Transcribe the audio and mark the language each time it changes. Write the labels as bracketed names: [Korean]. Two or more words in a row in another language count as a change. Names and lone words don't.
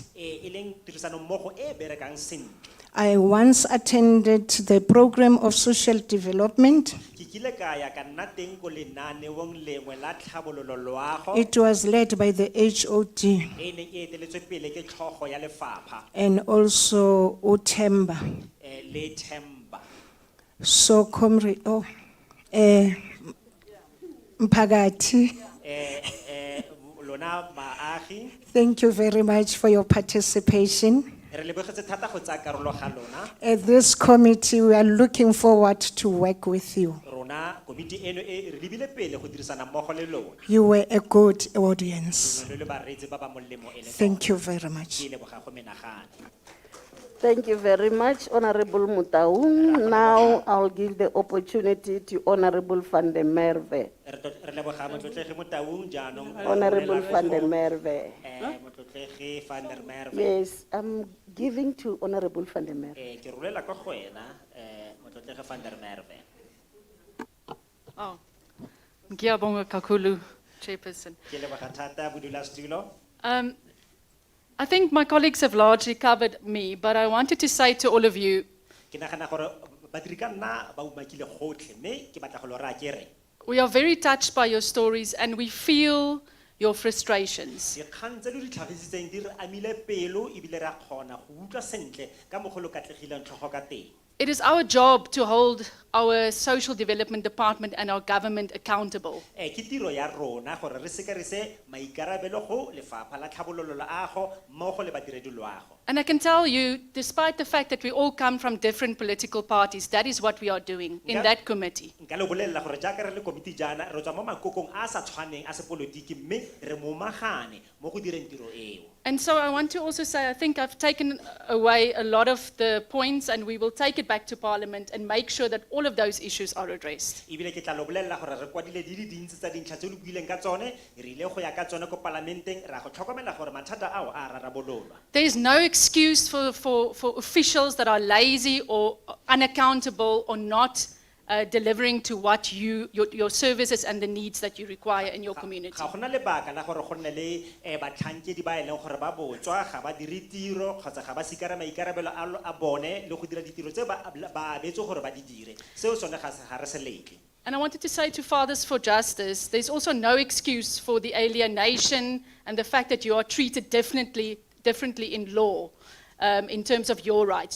[Tswana] E leng tirisano mmogo e berekang sentle. [English] I once attended the program of social development. [Tswana] Ke kile ka ya ka nna teng ko lenaneong lengwe la tlhabololo loago. [English] It was led by the HOD [Tswana] E neng e eteletswe pele ke tlhogo ya lefapha [English] and also Utemba. [Tswana] le Themba. [English] So, comrade, Mpagati, [Tswana] Lona baagi [English] thank you very much for your participation. [Tswana] re lebogetse thata go tsaya karolo ga lona. [English] At this committee, we are looking forward to work with you. [Tswana] Rona komiti eno e re lebile pele go dirisana mmogo le lona. [English] You were a good audience. [Tswana] Le bareetsi ba ba molemo e le [English] Thank you very much. [Tswana] Ke leboga go menagane. [English] Thank you very much, Honorable Mutaung. Now I'll give the opportunity to Honorable Van der Merwe. [Tswana] Re leboga motlotlegi mo Taung jaanong. [English] Honorable Van der Merwe. [Tswana] Motlotlegi Van der Merwe. [English] Yes, I'm giving to Honorable Van der Merwe. [Tswana] Ke rolela kwa go wena Tlotlega van der Merwe. [Zulu] Oh, ngiyabonga kakhulu, [English] Chairperson. [Tswana] Ke leboga thata modulasetulo. [English] I think my colleagues have largely covered me, but I wanted to say to all of you, [Tswana] Ke nagana gore badiri ka nna ba umakile gotlhe mme ke batla go lo raya ke re [English] we are very touched by your stories and we feel your frustrations. [Tswana] dikgang tse di tlhagisitseng di re amile pelo ebile re a kgona go utlwa sentle ka mogolo katlegileng tlhogo ka teng. [English] It is our job to hold our social development department and our government accountable. [Tswana] Ke tiro ya rona gore re seke re se maikarabelo go lefapha la tlhabololo loago mmogo le badiredi loago. [English] And I can tell you, despite the fact that we all come from different political parties, that is what we are doing in that committee. [Tswana] Nka le bolelela gore jaaka re le komiti jaana re tswa mo makokong a sa tshwaneng a sepolotiki mme re momagane mo go direng tiro eo. [English] And so I want to also say, I think I've taken away a lot of the points and we will take it back to Parliament and make sure that all of those issues are addressed. [Tswana] Ebile ke tla lo bolelela gore re kwadile di le dintsi tsa dintlha tse le buileng ka tsone re ile go ya ka tsone ko parlamenteng ra go tlhokomela gore mathata ao a rarabololwa. [English] There is no excuse for officials that are lazy or unaccountable or not delivering to what your services and the needs that you require in your community. [Tswana] Ga gona lebaka la gore go nne le batlhankedi ba eleng gore ba botswa ga ba dire tiro kgotsa ga ba sikara maikarabelo a bone le go dira ditiro tse ba abetse gore ba di dire. Seo sone ga re se letle. [English] And I wanted to say to Fathers for Justice, there's also no excuse for the alienation and the fact that you are treated differently in law in terms of your rights.